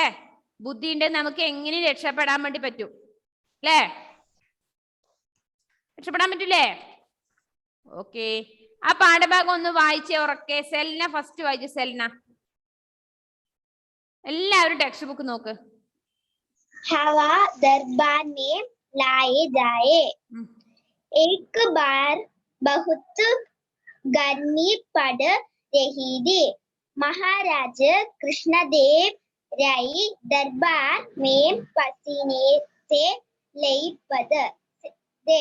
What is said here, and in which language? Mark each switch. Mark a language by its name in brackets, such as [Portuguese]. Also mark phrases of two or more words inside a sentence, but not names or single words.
[Malayalam] ബുദ്ധി ഉണ്ടെങ്കിൽ നമുക്ക് എങ്ങനെ രക്ഷപ്പെടാൻ വേണ്ടി പറ്റും അല്ലേ? രക്ഷപ്പെടാൻ പറ്റൂലേ? ഓക്കെ, ആ പാഠഭാഗം ഒന്ന് വായിച്ചേ ഉറക്കെ. സെൽന ഫസ്റ്റ് വായിച്ചു. സെൽന, എല്ലാവരും [English] text book [Malayalam] നോക്ക്. [Hindi] हवा दरबार में लाए जाए. एक बार बहुत गर्मी पड़ रही थी. महाराज कृष्णदेव राय दरबार में पसीने से लथपथ थे.